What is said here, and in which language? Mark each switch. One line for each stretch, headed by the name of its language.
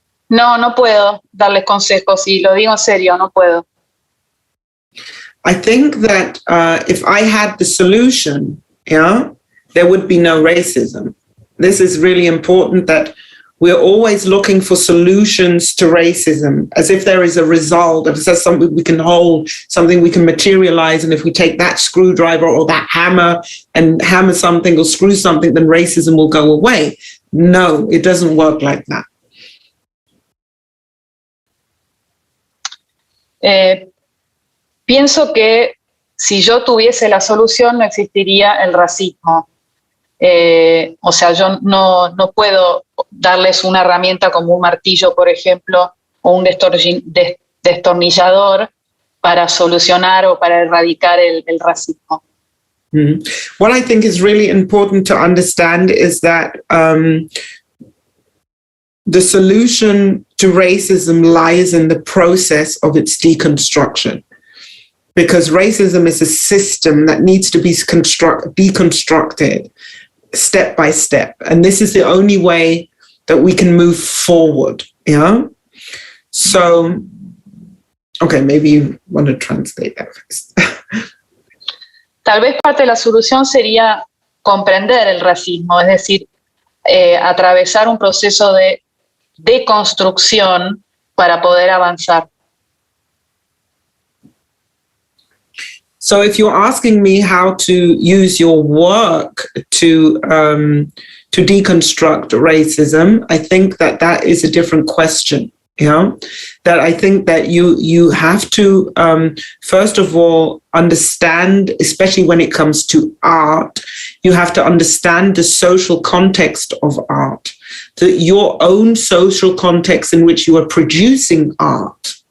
Spanish: No puedo darles consejos, y lo digo en serio, no puedo.
English: I think that if I had the solution, there would be no racism. This is really important, that we're always looking for solutions to racism, as if there is a result, if there's something we can hold, something we can materialize, and if we take that screwdriver or that hammer and hammer something or screw something, then racism will go away. No, it doesn't work like that.
Spanish: Pienso que si yo tuviese la solución, no existiría el racismo. O sea, yo no puedo darles una herramienta como un martillo, por ejemplo, o un destornillador para solucionar o para erradicar el racismo. Mm-hmm.
English: What I think is really important to understand is that the solution to racism lies in the process of its deconstruction. Because racism is a system that needs to be deconstructed step by step. And this is the only way that we can move forward. Yeah? So, okay, maybe you want to translate that first.
Spanish: Tal vez parte de la solución sería comprender el racismo, es decir, atravesar un proceso de deconstrucción para poder avanzar.
English: So if you're asking me how to use your work to deconstruct racism, I think that is a different question. Yeah, that I think that you have to first of all understand, especially when it comes to art, you have to understand the social context of art, your own social context in which you are producing art.